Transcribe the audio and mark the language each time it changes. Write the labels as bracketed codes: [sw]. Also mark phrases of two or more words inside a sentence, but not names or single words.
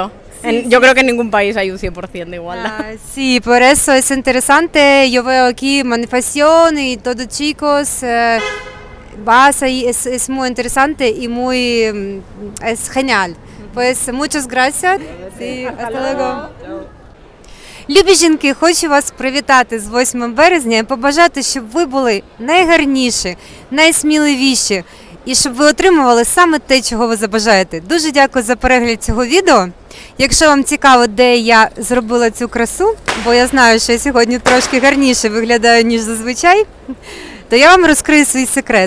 [es] Yo creo que en ningún país hay un 100% de igualdad. Sí, por eso es interesante. Yo veo aquí manifestación y todo, chicos. Vas ahí, es muy interesante y muy es genial. Pues muchas gracias. Sí, hasta luego. [uk] Любі жінки, хочу вас привітати з 8 березня і побажати, щоб ви були найгарніші, найсміливіші і щоб ви отримували саме те, чого ви забажаєте. Дуже дякую за перегляд цього відео. Якщо вам цікаво, де я зробила цю красу, бо я знаю, що я сьогодні трошки гарніше виглядаю, ніж зазвичай, то я вам розкрию свій секрет.